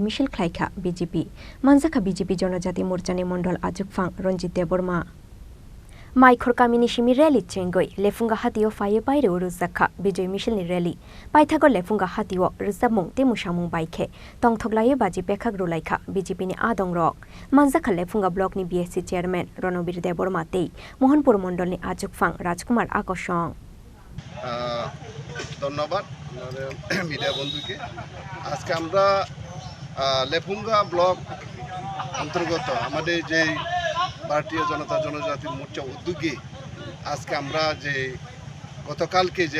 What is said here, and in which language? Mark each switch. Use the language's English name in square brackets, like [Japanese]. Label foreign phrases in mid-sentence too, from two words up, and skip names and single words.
[Kok Borok] Misil Khlaikha BJP manjaka BJP Jonojati Morchani Mondol Ajukfang Ronjit Deborma Mai Khorkamini Shimi rally chengoi Lefunga Hatio Faye Baire Uruzakha Bijoy Misil ni rally Paithago Lefunga Hatio Rizamung te Mushamung Baikhe Tongthokmao baji Pekhak Rulaikha BJP ni Adong Rok manjaka Lefunga block ni BSC chairman Ronobir Deborma tei Mohanpur Mondol ni Ajukfang Rajkumar Akosong [Bangla] ধন্যবাদ মিডিয়া বন্ধুকে আজকে আমরা লেফুঙ্গা ব্লক অন্তর্গত আমাদের যে ভারতীয় জনতা জনজাতি মোর্চা উদ্যোগে আজকে আমরা যে গতকালকে যে